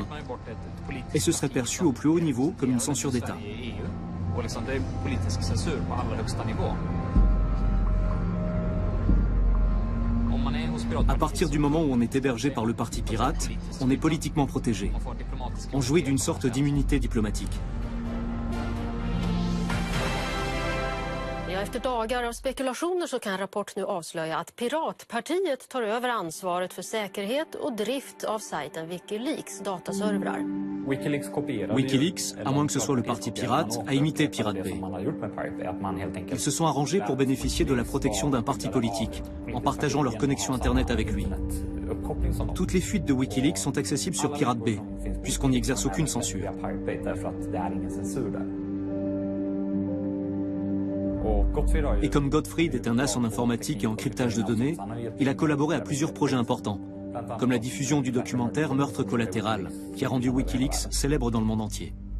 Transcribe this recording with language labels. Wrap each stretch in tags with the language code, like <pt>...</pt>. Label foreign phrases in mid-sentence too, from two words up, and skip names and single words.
<fr>Et ce serait perçu au plus haut niveau comme une censure d'État. À partir du moment où on est hébergé par le parti pirate, on est politiquement protégé. On jouit d'une sorte d'immunité diplomatique.</fr> <sv>Ja, efter dagar av spekulationer så kan Rapport nu avslöja att Piratpartiet tar över ansvaret för säkerhet och drift av sajten Wikileaks dataservrar.</sv> <fr>Wikileaks, à moins que ce soit le parti pirate, a imité Pirate Bay. Ils se sont arrangés pour bénéficier de la protection d'un parti politique, en partageant leur connexion Internet avec lui. Toutes les fuites de Wikileaks sont accessibles sur Pirate Bay, puisqu'on n'y exerce aucune censure. Et comme Gottfried est un as en informatique et en cryptage de données, il a collaboré à plusieurs projets importants, comme la diffusion du documentaire Meurtre collatéral, qui a rendu Wikileaks célèbre dans le monde entier.</fr>